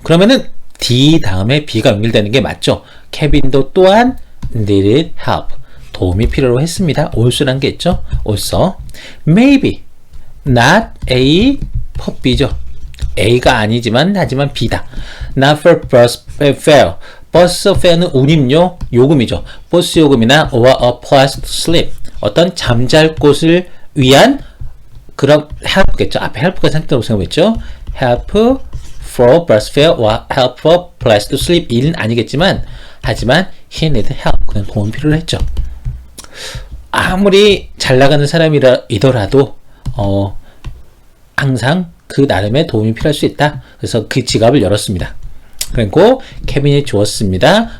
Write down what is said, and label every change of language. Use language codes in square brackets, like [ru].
[ko] 그러면은 D 다음에 B가 연결되는 게 맞죠? 케빈도 또한 [en] needed help. [ko] 도움이 필요로 했습니다. also란 게 있죠? also. [en] Maybe not A for B [ko] 죠. A가 아니지만 하지만 B다. [en] Not for bus fare. [ko] 버스 fare는 운임료 요금이죠. 버스 요금이나 [en] or a place to sleep. [ko] 어떤 잠잘 곳을 위한 그런 help겠죠. 앞에 help가 생겼다고 생각했죠. [en] help for bus fare or help for place to sleep [ko] 일은 아니겠지만 하지만 [en] he needed help. [ko] 그는 도움 필요를 했죠. 아무리 잘 나가는 사람이더라도 항상 그 나름의 도움이 필요할 수 있다. 그래서 그 지갑을 열었습니다. 그리고 케빈이 주었습니다.